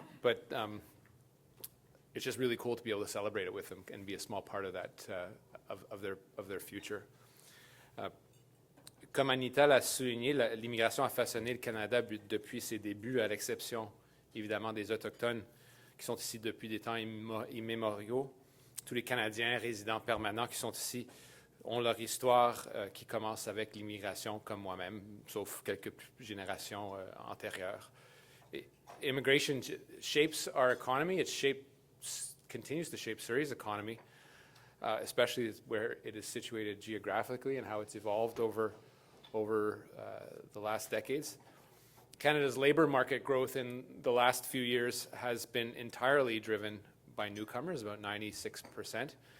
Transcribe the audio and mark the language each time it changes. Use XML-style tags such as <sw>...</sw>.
<en>But it's just really cool to be able to celebrate it with them and be a small part of that of their future.</en> <fr>Comme Anita l'a souligné, l'immigration a façonné le Canada depuis ses débuts, à l'exception évidemment des Autochtones qui sont ici depuis des temps immémoriaux. Tous les Canadiens résidents permanents qui sont ici ont leur histoire qui commence avec l'immigration, comme moi-même, sauf quelques générations antérieures.</fr> <en>Immigration shapes our economy. It continues to shape Surrey's economy, especially where it is situated geographically and how it's evolved over the last decades. Canada's labor market growth in the last few years has been entirely driven by newcomers, about 96%.</en>